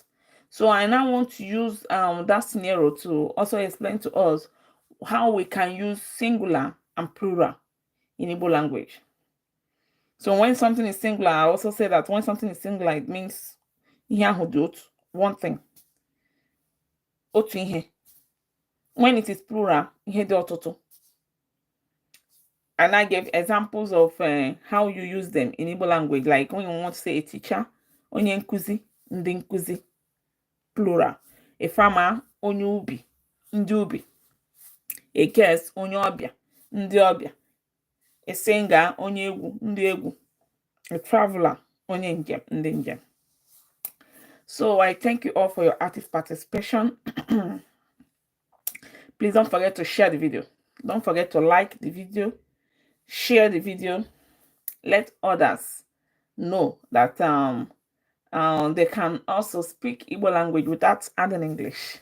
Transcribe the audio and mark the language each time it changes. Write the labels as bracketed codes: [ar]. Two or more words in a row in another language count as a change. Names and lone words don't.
[en] So I now want to use that scenario to also explain to us how we can use singular and plural in Igbo language. So when something is singular, I also say that when something is singular, it means one thing. [ig] Otu ihe. [en] when it is plural, [ig] ihe dị ọtụtụ. [en] And I gave examples of how you use them in Igbo language, like when you want to say a teacher, [ig] onye nkuzi, ndị nkuzi, [en] plural. A farmer, [ig] onye ubi, ndị ubi. [en] A guest, [ig] onye ọbịa, ndị ọbịa. [en] A singer, [ig] onye egwu, ndị egwu. [en] A traveler, [ig] onye njem, ndị njem. [en] So I thank you all for your active participation. Please don't forget to share the video. Don't forget to like the video, share the video. Let others know that they can also speak Igbo language without adding English.